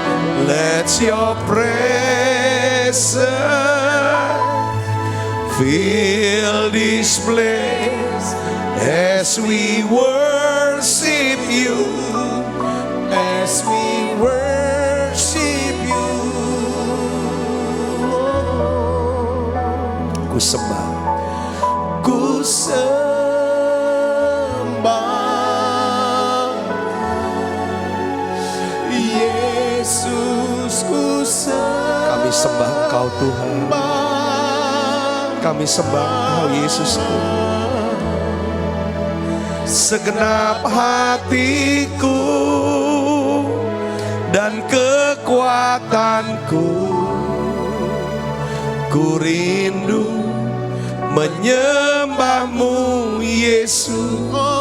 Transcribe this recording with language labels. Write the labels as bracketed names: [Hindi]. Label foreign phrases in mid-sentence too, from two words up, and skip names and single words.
[English] Let your presence fill this place as we worship you, as we worship you. [Indonesian] Ku sembah, ku sembah Yesus, ku sembah. Kami sembah Engkau Tuhan. Kami sembah Engkau Yesusku. Segenap hatiku dan kekuatanku, ku rindu menyembahmu Yesus.